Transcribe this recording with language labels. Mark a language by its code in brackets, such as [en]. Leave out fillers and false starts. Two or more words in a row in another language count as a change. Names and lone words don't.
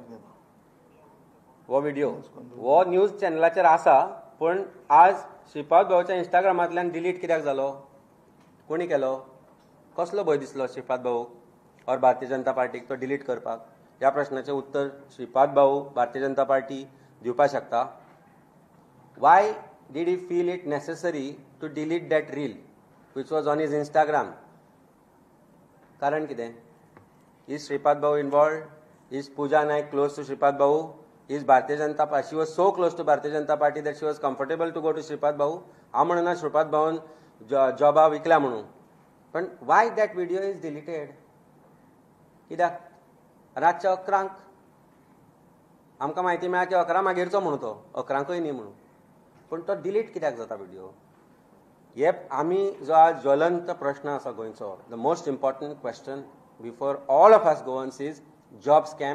[kok] हो व्हिडिओ न्यूज चॅनलाचेर आसा, पण आज श्रीपाद भाऊच्या इंस्टाग्रामांतल्यान डिलीट कित्याक जालो? कोणी केलो? कसलो भंय दिसलो श्रीपाद भाऊ और भारतीय जनता पार्टीक तो डिलीट करपाक? ह्या प्रश्नाचें उत्तर श्रीपाद भाऊ, भारतीय जनता पार्टी दिवपाक शकता. [en] वाय did he feel it necessary to delete that reel which was on his Instagram? [kok] कारण कितें? [en] Is Shripad Babu involved? Is Pooja Naik close to Shripad Babu? Is Bharatiya Janata Party? She was so close to Bharatiya Janata Party that she was comfortable to go to Shripad Babu. [kok] हांव म्हणना Shripad Babun जॉबा विकल्या म्हणून. [en] पण why that video is deleted? [kok] कित्याक? रातच्या 11 आमकां म्हायती मेळ्ळा की 11 मागीरचो म्हणून तो, 11कूय न्ही म्हणून. पण तो डिलीट कित्याक जाता व्हिडिओ? हे आमी जो आज ज्वलंत प्रश्न आसा गोंयचो, [en] the most important question before all of us Goans is job scam.